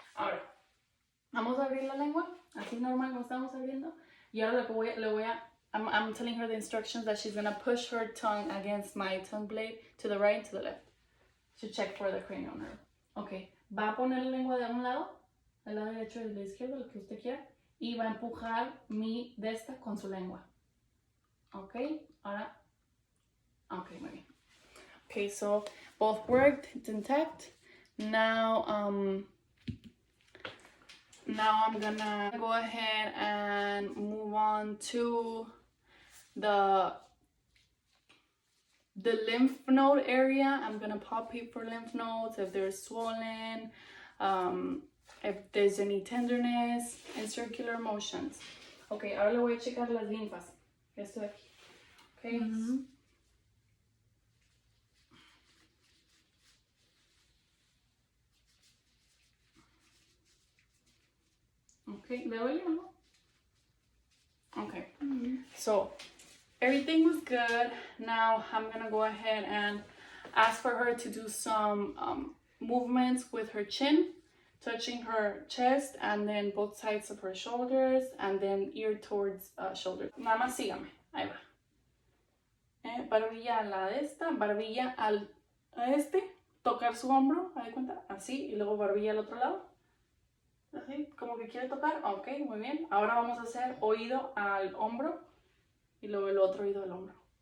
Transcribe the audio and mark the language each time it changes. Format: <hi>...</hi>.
<es>Ahora, vamos a abrir la lengua, así normal como estamos abriendo. Y ahora</es> <en>I'm telling her the instructions that she's gonna push her tongue against my tongue blade to the right and to the left to check for the cranial nerve. Okay.</en> <es>Va a poner la lengua de un lado, del lado derecho y del izquierdo, lo que usted quiera, y va a empujar mi de esta con su lengua. Okay. Ahora. Okay, muy bien.</es> <en>Okay, so both worked, it's intact. Now I'm gonna go ahead and move on to the lymph node area. I'm gonna palpate for lymph nodes, if they're swollen, if there's any tenderness, and circular motions.</en> <es>Okay, ahora le voy a checar las linfas. Esto de aquí. Okay. Mm-hmm. Okay, ¿le duele o no?</es> <en>Okay, so everything was good. Now I'm gonna go ahead and ask for her to do some movements with her chin, touching her chest, and then both sides of her shoulders, and then ear towards shoulder.</en> <es>Nada más sígame. Ahí va. Barbilla a la de esta, barbilla a este, tocar su hombro, ¿me da cuenta? Así, y luego barbilla al otro lado. Así, como que quiere tocar. Ok, muy bien. Ahora vamos a hacer oído al hombro y luego el otro oído al hombro.</es>